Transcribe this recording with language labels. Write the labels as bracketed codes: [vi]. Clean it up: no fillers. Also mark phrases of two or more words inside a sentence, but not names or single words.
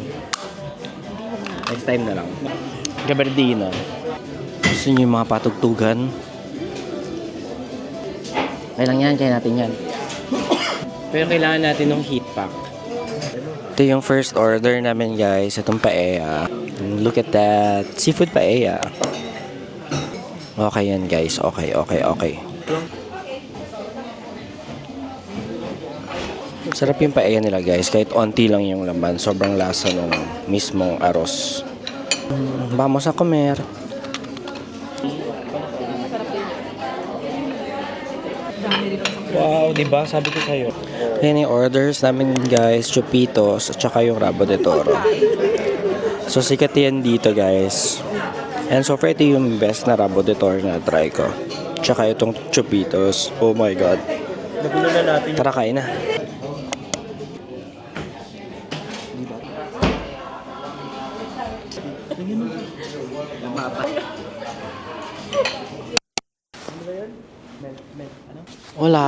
[tl] Next time na lang. Gabardina. Gusto niyo yung mga patugtugan? Okay lang yan. Kaya natin yan. Pero kailangan natin ng heat pack. Ito yung [en] first order [tl] namin guys. [en] Itong paella. Look at that. Seafood paella. [tl] Okay yan guys. Okay. Sarap yung paella nila guys. Kahit onti lang yung laman. Sobrang lasa ng mismong arroz. [es] Vamos a comer. [tl] Wow, diba? Sabi ko sa'yo. Ayan yung orders namin guys. Chupitos at saka yung [es] rabo de toro. [tl] So sikat yan dito guys. [en] And so far [tl] ito yung best na [es] rabo de toro [tl] na try ko. Tsaka itong chupitos. [en] Oh my god. [tl] Tara kain na. Wala.